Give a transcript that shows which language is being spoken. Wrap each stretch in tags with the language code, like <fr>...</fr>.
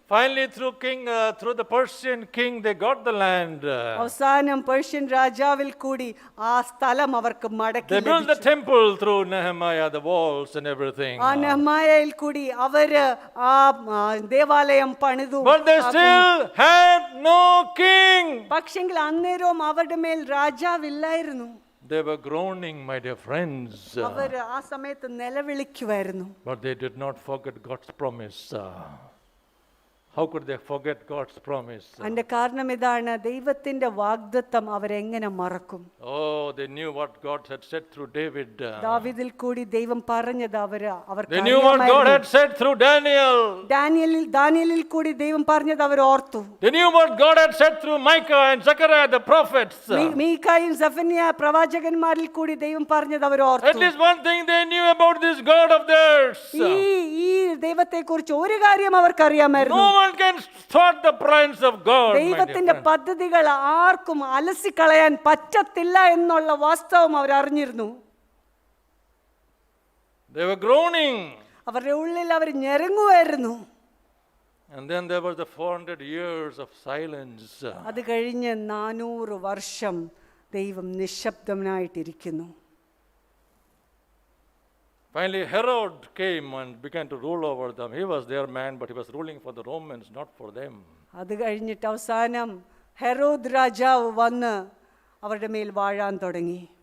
<en>Finally, through the Persian king, they got the land.</en> <ml>അവസാനം Persian രാജാവിൽ കൂടി ആ സ്ഥലം അവർക്ക് മടക്കി</ml> <en>They built the</en> <ml>ലഭിച്ചു.</ml> <en>temple through Nehemiah, the walls and everything.</en> <ml>ആ നെഹെമ്യായിൽ കൂടി അവര് ആ ദേവാലയം പണിതു.</ml> <en>But they still had no king.</en> <ml>പക്ഷെങ്കിൽ അന്നേരവും അവരുടെ മേൽ രാജാവില്ലായിരുന്നു.</ml> <en>They were groaning, my dear friends.</en> <ml>അവര് ആ സമയത്ത് നിലവിളിക്കുമായിരുന്നു.</ml> <en>But they did not forget God's promise. How could they forget God's promise?</en> <ml>അതിന്റെ കാരണം ഇതാണ്, ദൈവത്തിന്റെ വാഗ്ദത്തം അവരെങ്ങനെ മറക്കും?</ml> <en>Oh, they knew what God had said through David.</en> <ml>ദാവീദിൽ കൂടി ദൈവം പറഞ്ഞത് അവർക്ക്</ml> <en>They knew what God had said through Daniel.</en> <ml>ദാനിയേലിൽ കൂടി ദൈവം പറഞ്ഞത് അവർ ഓർത്തു.</ml> <en>They knew what God had said through Micah and Zechariah the prophets.</en> <ml>മീഖായും Zephaniah പ്രവാചകന്മാരിൽ കൂടി ദൈവം പറഞ്ഞത് അവർ</ml> <en>At</en> <ml>ഓർത്തു.</ml> <en>least one thing they knew about this God of theirs.</en> <ml>ഈ ദൈവത്തെ കുറിച്ച് ഒരു കാര്യം അവർക്കറിയാമായിരുന്നു.</ml> <en>No one can thwart the plans of God.</en> <ml>ദൈവത്തിന്റെ പദ്ധതികൾ ആർക്കും അലസിക്കളയാൻ പറ്റത്തില്ല എന്നുള്ള വാസ്തവം അവർ അറിഞ്ഞിരുന്നു.</ml> <en>They were groaning.</en> <ml>അവരുടെ ഉള്ളിൽ അവർ ഞെരുങ്ങുമായിരുന്നു.</ml> <en>And then there was the 400 years of silence.</en> <ml>അത് കഴിഞ്ഞ് 400 വർഷം ദൈവം നിശബ്ദനായിട്ടിരിക്കുന്നു.</ml> <en>Finally, Herod came and began to rule over them. He was their man, but he was ruling for the Romans, not for them.</en> <ml>അത് കഴിഞ്ഞിട്ട് അവസാനം Herod രാജാവ് വന്ന് അവരുടെ മേൽ വാഴാൻ തുടങ്ങി.</ml>